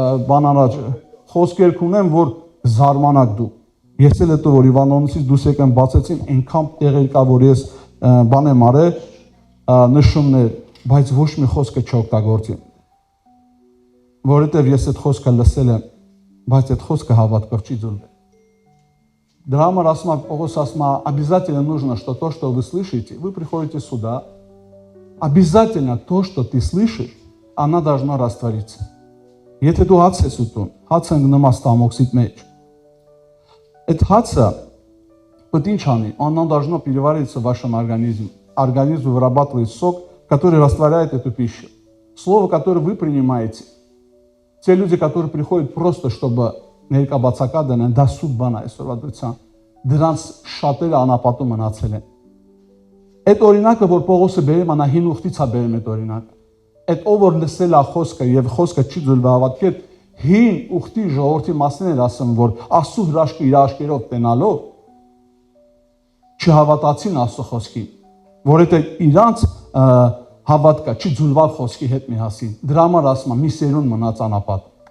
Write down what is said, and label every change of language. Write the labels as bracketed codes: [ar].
[hy] բանանաճ խոսքեր ունեմ, որ զարմանաք դու։ Ես էլ հետո որ Իվանովնից դուս եկան բացեցին, այնքան տեղեր կա, որ ես բան եմ արել, նշումներ, բայց ոչ մի խոսքը չօգտագործին։ Որովհետև ես այդ խոսքը լսել եմ, բայց այդ խոսքը հավատքով չի ձուլվել։ Դրա համար ասում է Պողոս ասում է, [ru] обязательно нужно, что то, что вы слышите, вы приходите сюда, обязательно то, что ты слышишь, она должна раствориться. [hy] Եթե դու հաց ես ուտում, հացը ընկնում է ստամոքսիդ մեջ։ Այդ հացը պետք ինչ անի, [ru] оно должно перевариться в вашем организме. Организм вырабатывает сок, который растворяет эту пищу. Слово, которое вы принимаете, те люди, которые приходят просто, чтобы [hy] ներկաբացակա դնեն, դա սուտ բան է այսօրվա դրության, դրանց շատերը անապատում մնացել են։ Այդ օրինակը, որ Պողոսը բերում է, նա հին ուխտից է բերում այդ օրինակը։ Այդ ով որ լսել է խոսքը եւ խոսքը չի ձուլվել հավատքի հետ, հին ուխտի ժողովրդի մասն էր ասում, որ Աստծո հրաշքը իր աշկերով տենալով չհավատացին Աստծո խոսքին, որովհետեւ իրանց հավատքը չի ձուլված խոսքի հետ միասին։ Դրա համար ասում է, մի սերուն մնաց անապատ։